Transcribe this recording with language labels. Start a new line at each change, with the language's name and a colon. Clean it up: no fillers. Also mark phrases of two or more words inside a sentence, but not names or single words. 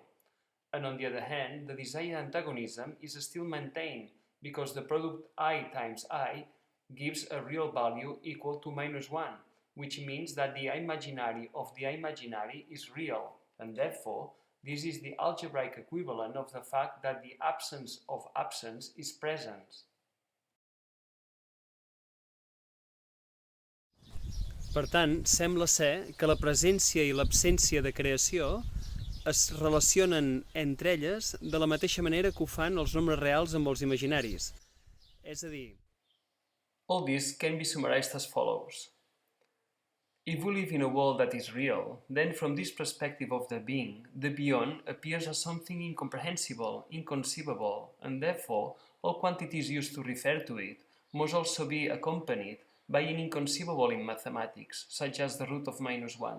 English: And on the other hand, the desired antagonism is still maintained, because the product I times I gives a real value equal to -1, which means that the imaginary of the imaginary is real, and therefore, this is the algebraic equivalent of the fact that the absence of absence is presence.
Catalan: Per tant, sembla ser que la presència i l'absència de creació es relacionen entre elles de la mateixa manera que ho fan els nombres reals amb els imaginaris. És a dir,
English: all this can be summarized as follows. If we live in a world that is real, then from this perspective of the being, the beyond appears as something incomprehensible, inconceivable, and therefore all quantities used to refer to it must also be accompanied by an inconceivable in mathematics, such as the root of -1.